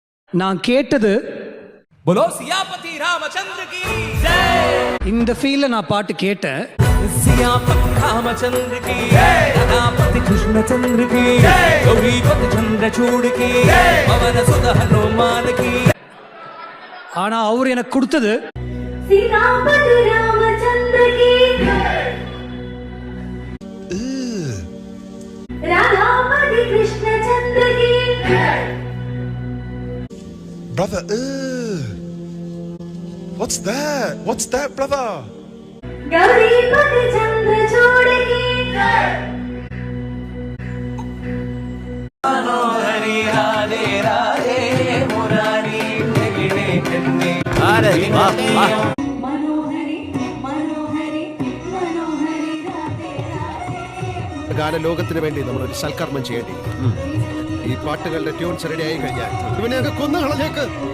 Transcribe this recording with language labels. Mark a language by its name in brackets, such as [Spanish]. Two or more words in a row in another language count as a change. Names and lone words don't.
[Tamil] நான் கேட்டது [Hindi] बोलो सियापति रामचंद्र की जय। [Tamil] இந்த ஃபீல்ல நான் பாட்டு கேட்டேன். [Hindi] सियापति रामचंद्र की राधापति कृष्णचंद्र की गौरीपति चंद्रचूड़ की पवन सुत हनुमान की. [Tamil] ஆனா அவர் எனக்கு கொடுத்தது [Hindi] सीतापति रामचंद्र की राधापति कृष्णचंद्र की. [English] Brother, what's that? What's that, brother? [Hindi] गौरीपति चंद्रचूड़ की. मनोहरी राधे राधे मुरारी गिने गिने. अरे वाह वाह. मनोहरी मनोहरी मनोहरी राधे राधे. [Malayalam] ഗാനലോകത്തിന് വേണ്ടി നമ്മളൊരു സൽക്കർമ്മം ചെയ്യേണ്ടി. ഈ പാട്ടുകളുടെ [English] tunes ready [Malayalam] ആയി കഴിഞ്ഞാൽ ഇവനെയൊക്കെ കൊന്നു കളഞ്ഞേക്ക്.